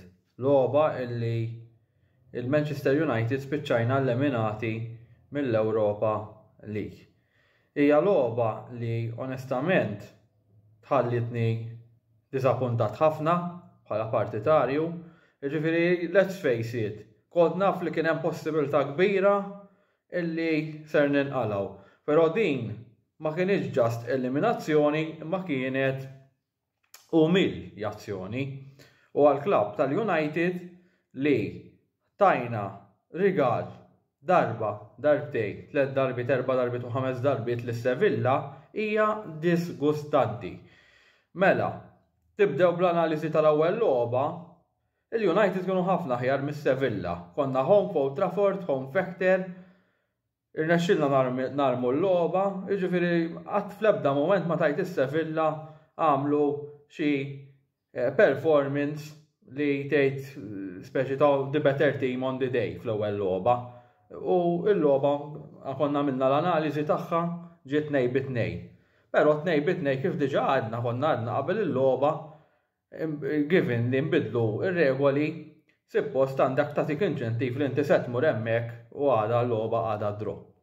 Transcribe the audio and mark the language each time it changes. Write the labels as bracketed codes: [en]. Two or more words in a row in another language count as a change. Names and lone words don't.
[mt] Logħba illi il-Manchester United spiċċajna eliminati mill-Ewropa li. Hija logħba li onestament tħallitni disappuntat ħafna bħala partitarju. [en] Jiġifieri let's face it, [mt] kont naf li kien hemm possibilità kbira illi ser ninqalgħu. Però din ma kienx ġast eliminazzjoni, ma kienet umiljazzjoni. U għall-klabb tal-United li tajna rigal darba, darbtejn, 3 darbit, 4 darbit u 5 darbit lis-Sevilla hija disgustanti. Mela, tibdew bl-analiżi tal-ewwel logħba, il-United kienu ħafna aħjar mis-Sevilla. [en] Konna home Old Trafford, home factor, [mt] irnexxilna narmu l-logħba, jiġifieri qatt fl-ebda mument ma tajt is-Sevilla għamlu xi performance li tgħid speċi ta' [en] the better team on the day [mt] fl-ewwel logħba. U l-logħba konna minna l-analiżi tagħha ġiet 2-2. Però 2-2 kif diġà għadna konna għadna qabel il-logħba given li nbidlu ir-regoli suppost għandek tagħtik inċentiv li inti se tmur hemmhekk u għadha l-logħba għadha draw.